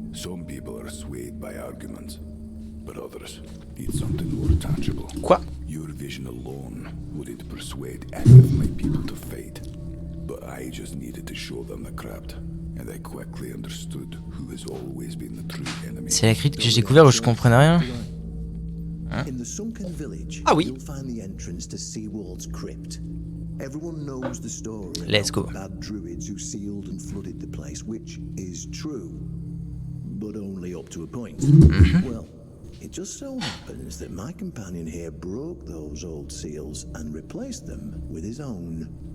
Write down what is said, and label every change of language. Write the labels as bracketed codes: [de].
[en] Some people are swayed by arguments, but others need something more tangible. [fr] Quoi? [en] Your vision alone wouldn't persuade any of my people to fight, but I just needed to show them the crypt, and I quickly understood who has always been the true enemy. [fr] C'est la crypte que j'ai découvert où je comprenais rien. [en] In the sunken village, [fr] Ah oui. [en] you'll find the entrance to Seawald's crypt. Everyone knows the story Let's about go. the bad druids who sealed and flooded the place, which is true, but only up to a point. Well, it just so happens that my companion here broke those old seals and replaced them with his own.